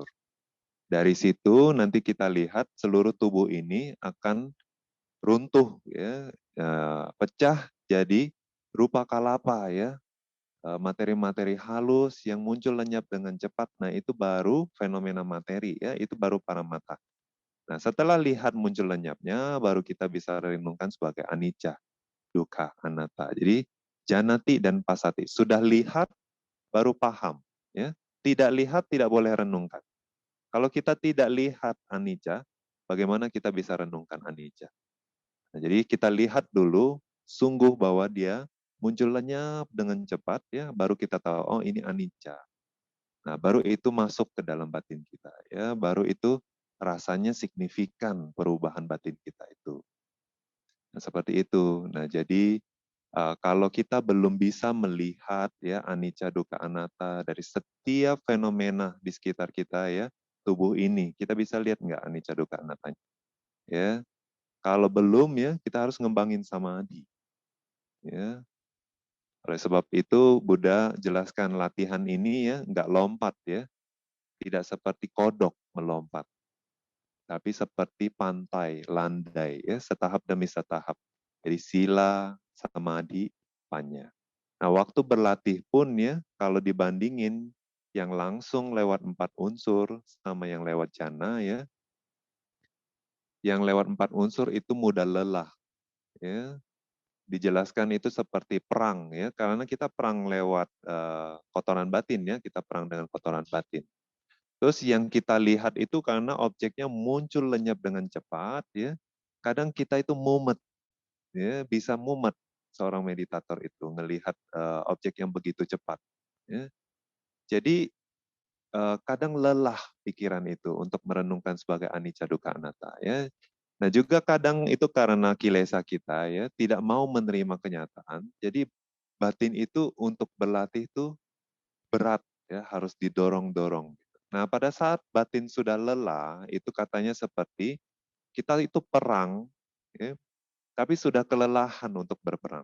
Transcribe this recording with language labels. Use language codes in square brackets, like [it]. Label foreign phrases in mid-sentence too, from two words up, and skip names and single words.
[id] Dari situ nanti kita lihat seluruh tubuh ini akan runtuh ya, pecah jadi [pi] rupa kalapa [id] ya, materi-materi halus yang muncul lenyap dengan cepat. Nah, itu baru fenomena materi ya, itu baru paramata. Nah, setelah lihat muncul lenyapnya baru kita bisa renungkan sebagai [pi] anicca, dukkha, anatta. [id] Jadi janati dan pasati. Sudah lihat baru paham ya. Tidak lihat tidak boleh renungkan. Kalau kita tidak lihat anicca, bagaimana kita bisa renungkan anicca? Nah, jadi kita lihat dulu sungguh bahwa dia muncul lenyap dengan cepat ya, baru kita tahu oh ini anicca. Nah, baru itu masuk ke dalam batin kita ya, baru itu rasanya signifikan perubahan batin kita itu. Nah, seperti itu. Nah, jadi kalau kita belum bisa melihat ya [pi] anicca, dukkha, anatta [id] dari setiap fenomena di sekitar kita ya, tubuh ini, kita bisa lihat nggak [pi] anicca, dukkha, anattanya? [id] Ya, kalau belum ya kita harus ngembangin samadhi. Ya, oleh sebab itu Buddha jelaskan latihan ini ya nggak lompat ya, tidak seperti kodok melompat, tapi seperti pantai, landai ya, setahap demi setahap. Jadi [pi] sila, samadhi, panya. [id] Nah, waktu berlatih pun ya, kalau dibandingin yang langsung lewat 4 unsur sama yang lewat jhana ya, yang lewat 4 unsur itu mudah lelah. Ya, dijelaskan itu seperti perang ya, karena kita perang lewat kotoran batin ya, kita perang dengan kotoran batin. Terus yang kita lihat itu karena objeknya muncul lenyap dengan cepat ya, kadang kita itu mumet ya, bisa mumet seorang meditator itu ngelihat objek yang begitu cepat ya. Jadi kadang lelah pikiran itu untuk merenungkan sebagai [pi] anicca, dukkha, anatta [id] ya. Nah, juga kadang itu karena kilesa kita ya, tidak mau menerima kenyataan. Jadi batin itu untuk berlatih itu berat ya, harus didorong-dorong. Nah, pada saat batin sudah lelah, itu katanya seperti kita itu perang ya, tapi sudah kelelahan untuk berperang.